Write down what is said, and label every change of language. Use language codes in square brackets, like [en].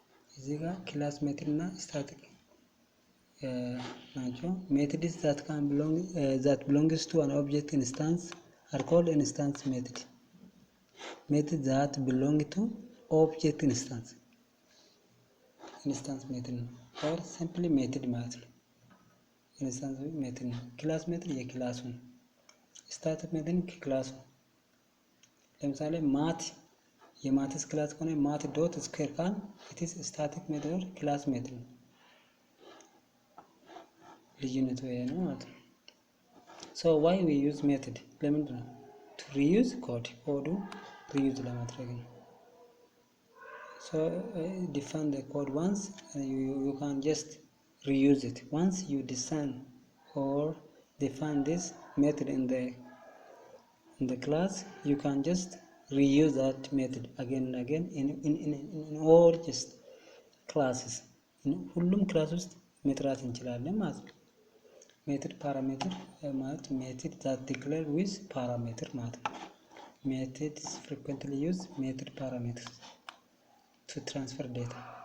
[am] እዚህ ጋር ክላስ ሜትድ እና static ናቸው። [en] methods that belongs to an object instance are called instance method. methods that belong to object instance [am] method ነው or simply method ማለት ነው። ኢንስታንስ ሜትድ ነው። ክላስ ሜትድ የክላሱ ነው። ስታቲክ ሜትድ ከክላሱ ለምሳሌ የማትስ ክላስ ከሆነ ማት ዶት ስኩዌር ካል [en] it is static method or class method [am] ነው። ልዩነቱ ይሄ ነው ማለት ነው። [en] so why we use method [am] ለምንድን ነው? [en] to reuse [am] ኮዱ reuse ለማድረግ ነው። [en] so define the code once you can just reuse it. Once you design or define this method in the class, you can just reuse that method again and again in all just classes. [am] ሁሉም ክላስ ውስጥ መጥራት እንችላለን ማለት ነው። ሜትድ ፓራሜትር ማለት ሜትድ [en] that declare with parameter [am] ማለት ነው። [en] methods frequently use method parameters to transfer data.